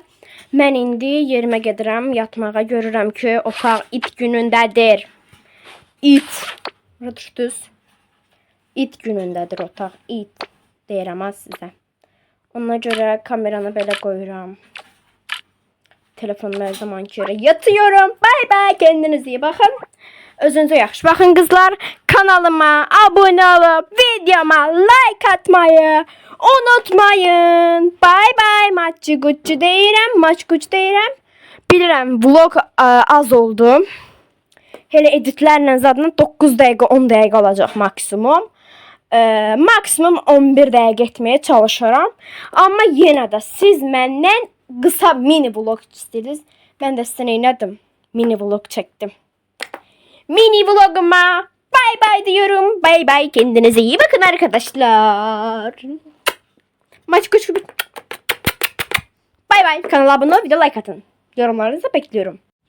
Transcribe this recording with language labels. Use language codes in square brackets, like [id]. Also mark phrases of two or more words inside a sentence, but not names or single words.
[az] Mən indi yerimə gedirəm, yatmağa. Görürəm ki, otaq it günündədir. İt. Burada düşdünüz. İt günündədir otaq. İt deyirəm ha sizə. Ona görə kameranı belə qoyuram. Telefonumu hər zamanki yerə yatıyorum. [en] Bye bye, [tr] kendinize iyi bakın. [az] Özünüze yaxşı baxın qızlar. [tr] Kanalıma abone olup videoma like atmayı unutmayın. [en] Bye bye. [az] Maççı guççu deyirəm. Bilirəm vlog az oldu. Hele editlərlə zaten 9 dəqiqə, 10 dəqiqə olacaq maksimum. Maksimum 11 dəqiqə etməyə çalışıram. Amma yenə də siz məndən qısa mini vlog istəyirsiniz. Mən də sizə neylədim? Mini vlog çəkdim. [tr] Mini vloguma [en] bay bay [tr] diyorum. [en] Bay bay. [tr] Kendinize iyi bakın arkadaşlar. Maç kuş gibi. [en] Bay bay. [tr] Kanala abone ol, video like atın. Yorumlarınızı bekliyorum.